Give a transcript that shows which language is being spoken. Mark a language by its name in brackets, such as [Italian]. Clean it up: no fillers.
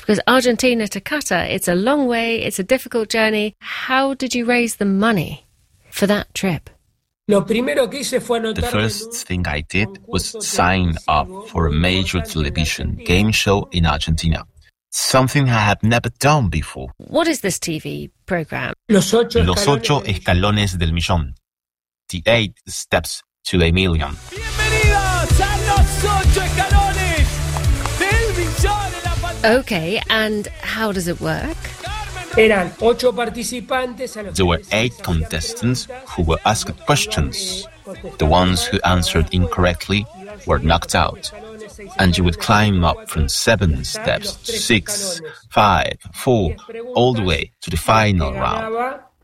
[English] Because Argentina to Qatar, it's a long way, it's a difficult journey. How did you raise the money for that trip? The first thing I did was sign up for a major television game show in Argentina. Something I had never done before. What is this TV program? [Spanish] Los Ocho Escalones del Millón. [English] The Eight Steps to a Million. [Spanish] Bienvenidos a Los Ocho Escalones del Millón. [English] Okay, and how does it work? [Spanish] Eran ocho participantes. [English] There were eight contestants who were asked questions. The ones who answered incorrectly were knocked out. And you would climb up from 7 steps, 6, 5, 4, all the way to the final round.